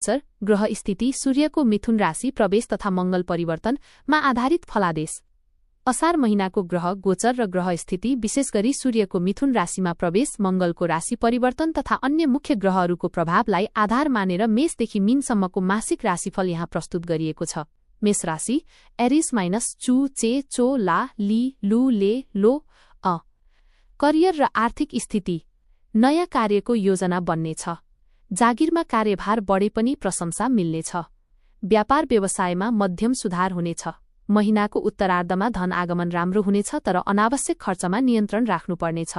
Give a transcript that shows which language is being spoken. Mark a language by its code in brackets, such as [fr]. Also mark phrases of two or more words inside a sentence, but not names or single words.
[ne] गोचर ग्रह स्थिति सूर्यको मिथुन राशि प्रवेश तथा मंगल परिवर्तनमा आधारित फलादेश। असार महीनाको ग्रह गोचर र ग्रह स्थिति विशेष गरी सूर्यको मिथुन राशिमा प्रवेश, मंगलको राशि परिवर्तन तथा अन्य मुख्य ग्रहहरूको प्रभावलाई आधार मानेर मेषदेखि मीनसम्मको मासिक राशिफल यहाँ प्रस्तुत गरिएको छ। मेष राशि एरिस माइनस चु चे चो ला ली लु ले लो अ। करियर र आर्थिक स्थिति नयाँ कार्यको योजना बन्नेछ। जागिरमा कार्यभार बढे पनि प्रशंसा मिल्नेछ। व्यापार व्यवसायमा मध्यम सुधार हुनेछ। महिनाको उत्तरार्धमा धन आगमन राम्रो हुनेछ तर अनावश्यक खर्चमा नियन्त्रण राख्नुपर्नेछ।